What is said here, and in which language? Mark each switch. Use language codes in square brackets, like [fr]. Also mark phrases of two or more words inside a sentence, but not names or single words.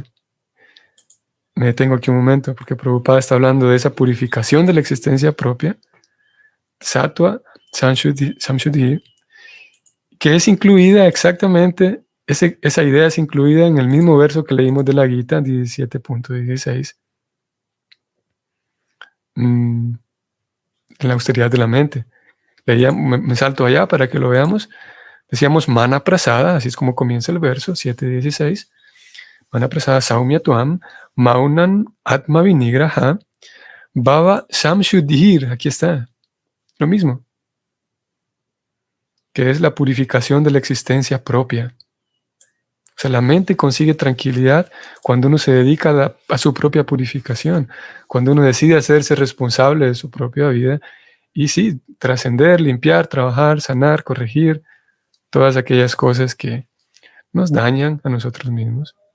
[es] Me detengo aquí un momento porque Prabhupada está hablando de esa purificación de la existencia propia, [sa] सत्त्व संशुद्धि, [es] que es incluida exactamente, esa idea es incluida en el mismo verso que leímos de la Gita 17.16. En la austeridad de la mente. Me salto allá para que lo veamos. Decíamos [sa] मनः प्रसाद, [es] así es como comienza el verso 7.16. [sa] मनः प्रसादः सौम्य त्वं, मौनम् आत्म विनिग्रहः, भाव संशुद्धिर्, [es] aquí está, lo mismo, que es la purificación de la existencia propia. O sea, la mente consigue tranquilidad cuando uno se dedica a su propia purificación, cuando uno decide hacerse responsable de su propia vida y sí, trascender, limpiar, trabajar, sanar, corregir, todas aquellas cosas que nos dañan a nosotros mismos.